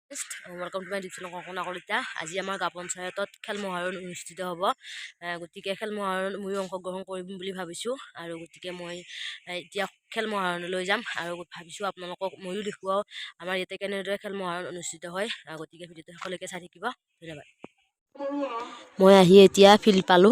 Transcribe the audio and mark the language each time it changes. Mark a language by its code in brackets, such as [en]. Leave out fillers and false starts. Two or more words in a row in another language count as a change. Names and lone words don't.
[en] welcome to my YouTube channel Kalpana Kalita. [as] আজি আমাৰ গাঁও পঞ্চায়তত খেল মহাৰণ অনুষ্ঠিত হ'ব। গতিকে খেল মহাৰণ ময়ো অংশগ্ৰহণ কৰিম বুলি ভাবিছো আৰু গতিকে মই এতিয়া खेल महारणলৈ যাম আৰু ভাবিছো আপোনালোকক ময়ো দেখুৱাও আমাৰ ইয়াতে কেনেদৰে খেল महारण অনুষ্ঠিত হয়। গতিকে ভিডিঅ'টো সকলোকে চাই থাকিব। ধন্যবাদ। মই আহি এতিয়া ফিল্ড পালো।